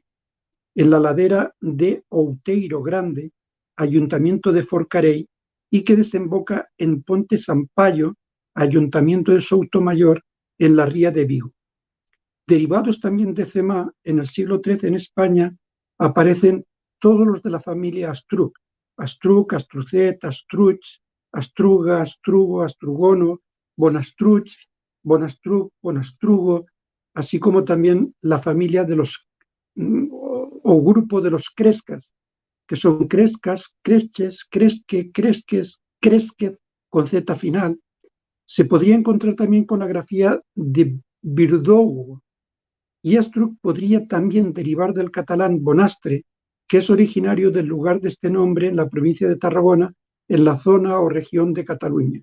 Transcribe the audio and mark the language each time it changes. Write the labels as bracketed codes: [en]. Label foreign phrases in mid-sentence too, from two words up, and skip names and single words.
[es] En la ladera de Outeiro Grande, ayuntamiento de Forcarei, y que desemboca en Ponte Sampaio, ayuntamiento de Soutomayor, en la ría de Vigo. Derivados también de Cemá, en el siglo XIII en España aparecen todos los de la familia Astruc: Astruc, Astrucet, Astruch, Astruga, Astrugo, Astrugono, Bonastruch, Bonastruc, Bonastrugo, así como también la familia de los o grupo de los crescas, que son crescas, cresches, cresque, cresques, cresquez, con Z final. Se podría encontrar también con la grafía de Virdogo, y Astruc podría también derivar del catalán Bonastre, que es originario del lugar de este nombre en la provincia de Tarragona, en la zona o región de Cataluña.